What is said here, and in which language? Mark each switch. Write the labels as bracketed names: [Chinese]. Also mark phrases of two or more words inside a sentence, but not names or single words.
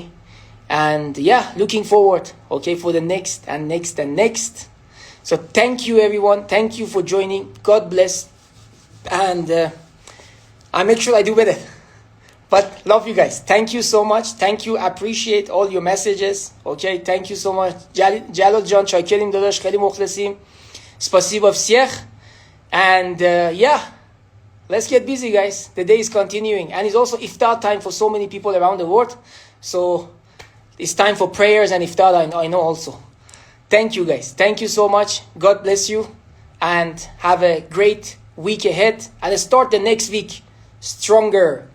[English] And yeah, looking forward, okay, for the next and next and next. So thank you, everyone. Thank you for joining. God bless. And I make sure I do better. But love you guys. Thank you so much. Thank you. Appreciate all your messages. Okay, thank you so much. Jalal John, [Persian] چاکریم داداش, خیلی مخلصیم. [Russian] Spasibo всех. [English] And yeah, let's get busy, guys. The day is continuing. And it's also iftar time for so many people around the world. So it's time for prayers and iftar, I know also. Thank you, guys. Thank you so much. God bless you. And have a great week ahead. And start the next week stronger.